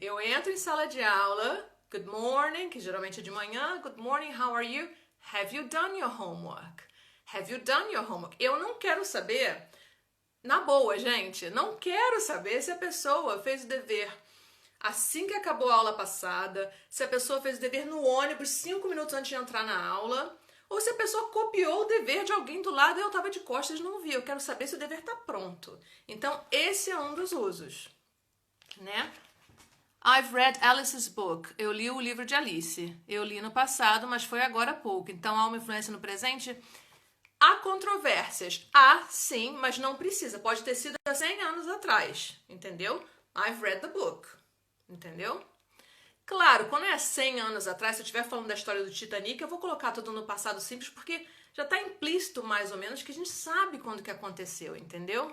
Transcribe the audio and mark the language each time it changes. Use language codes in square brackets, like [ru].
[pt] Eu entro em sala de aula, good morning, que geralmente é de manhã, [en] good morning, how are you? Have you done your homework? Have you done your homework? [pt] Eu não quero saber, na boa, gente, não quero saber se a pessoa fez o dever assim que acabou a aula passada, se a pessoa fez o dever no ônibus 5 minutos antes de entrar na aula, ou se a pessoa copiou o dever de alguém do lado e eu estava de costas e não vi. Eu quero saber se o dever está pronto. Então, esse é um dos usos, né? [en] I've read Alice's book. [pt] Eu li o livro de Alice. Eu li no passado, mas foi agora há pouco. Então, há uma influência no presente? Há controvérsias. Há, sim, mas não precisa. Pode ter sido há 100 anos atrás, entendeu? [en] I've read the book, entendeu? [pt] Claro, quando é 100 anos atrás, se eu estiver falando da história do Titanic, eu vou colocar tudo no passado simples, porque já está implícito, mais ou menos, que a gente sabe quando que aconteceu, entendeu?